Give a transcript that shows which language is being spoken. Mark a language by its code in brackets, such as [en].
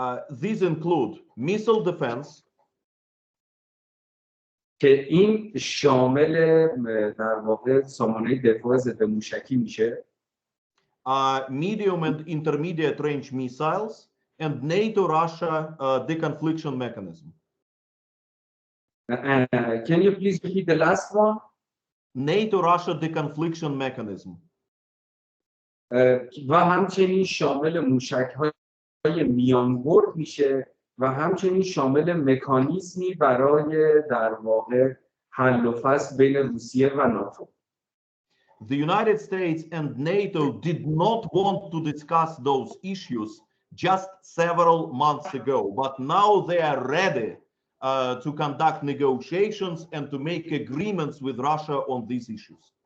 [en] These include missile defense, [fa] که این شامل در واقع سامانه دفاع ضد موشکی میشه، [en] medium and intermediate range missiles, and NATO-Russia deconfliction mechanism. Can you please repeat the last one? NATO-Russia deconfliction mechanism. [fa] و همچنین شامل موشک‌های میانبرد میشه و همچنین شامل مکانیزمی برای در واقع حل و فصل بین روسیه و ناتو. [en] The United States and NATO did not want to discuss those issues just several months ago, but now they are ready to conduct negotiations and to make agreements with Russia on these issues.